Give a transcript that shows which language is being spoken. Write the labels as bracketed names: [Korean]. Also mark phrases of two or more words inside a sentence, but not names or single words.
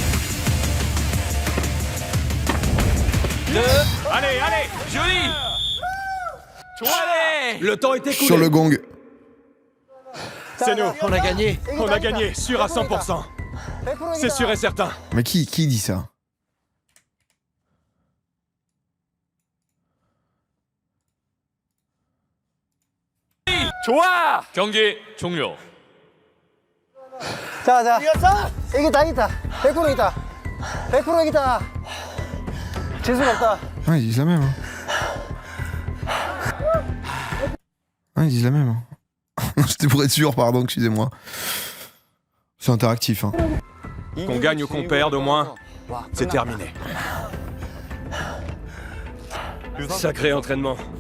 [French] 2, Allez, allez. joli! Allez! Le temps est écoulé. Sur le gong. C'est nous. On a gagné! On a gagné, sûr à 100%. C'est sûr et certain. Mais qui dit ça? [Korean] 좋아. 경기 종료. 자, 이겼다, 이겼다. 100% 이겼다. 100% 이겼다. 질 수가 없다. [French] Ah, ils disent la même. Hein. Ah, ils disent la même. Hein. C'était pour être sûr, pardon, excusez-moi. C'est interactif. Hein. Qu'on gagne ou qu'on perde, au moins, c'est terminé. Sacré entraînement.